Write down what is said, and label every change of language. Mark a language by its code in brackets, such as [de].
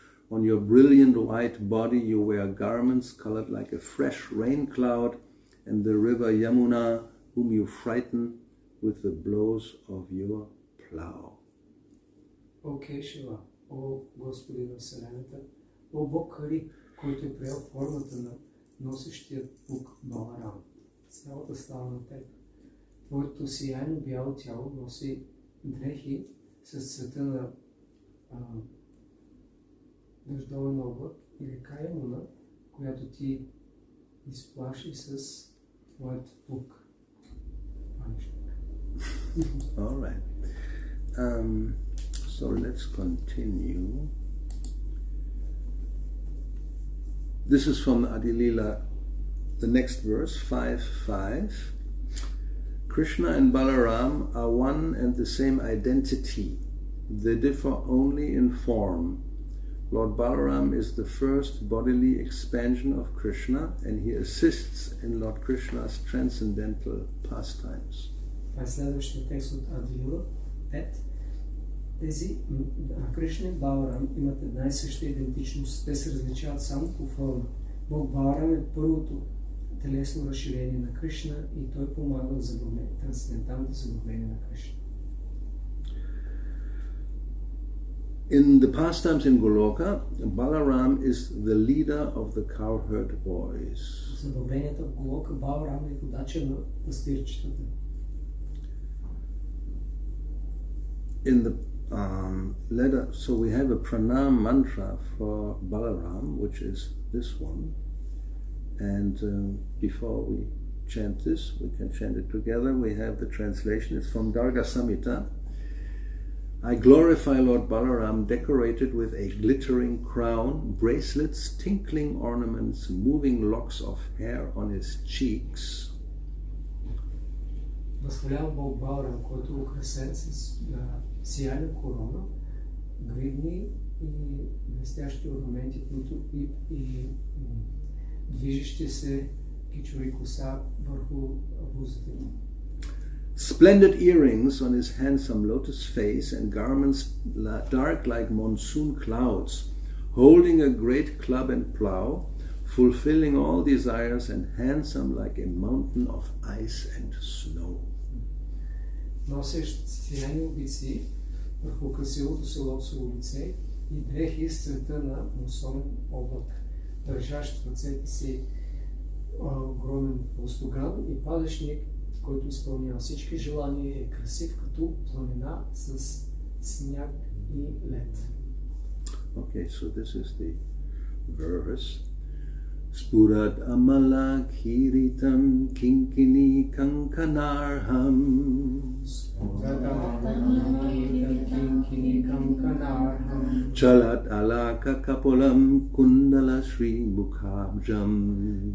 [en] On your brilliant white body you wear garments colored like a fresh rain cloud, and the river Yamuna, whom you frighten with the blows of your plow. [bg] О Кешева, о Господи на Вселената, о Бог Хари, който е приел формата на носещия пук Баларам. Цялата става на теб. Твоето сияйно бяло тяло носи дрехи с цвета на дъждовен облак и река Ямуна, която ти изплаши с твоят пук. [en] All right. So let's continue. This is from Adilila, the next verse, 5:5. Krishna and Balaram are one and the same identity. They differ only in form. Lord Balaram is the first bodily expansion of Krishna, and he assists in Lord Krishna's transcendental pastimes. [bg] Това е следващия текст от Адилила 5. Тези Кришна и Баларам имат една и съща идентичност. Те се различават само по форма. Бог Баларам е първото телесно разширение на Кришна и той помага в трансценденталното забавление на Кришна. [en] In the pastimes in Goloka, Balaram is the leader of the cowherd boys. [bg] Забавленията в Голока Баларам е водача на пастирчетата. [en] In the letter, so we have a pranam mantra for Balaram, which is this one. And before we chant this, we can chant it together. We have the translation. It's from Darga Samhita. I glorify Lord Balaram, decorated with a glittering crown, bracelets, tinkling ornaments, moving locks of hair on his cheeks. [bg] Възхвалявам Бог Баларам, който е украсен с сияйна корона, гривни и блестящи орнаменти, които и движещи се кичури коса върху бузата му. [en] Splendid earrings on his handsome lotus face and garments dark like monsoon clouds, holding a great club and plow, fulfilling all desires and handsome like a mountain of ice and snow. [bg] Носещ сияйни обици върху красивото си лотосово лице и дрехи с цвета на мусонен облак, държащ в ръцете си огромен пластоган и падъчник, който изпълнява всички желания, е красив като планина с сняг и лед. [en] Okay, so this is the verse. [sa] Spurat amala kiritam kinkini kankanarham. Spurat amala kinkini kankanarham. Chalat alaka kapolam kundala shri mukhabjam.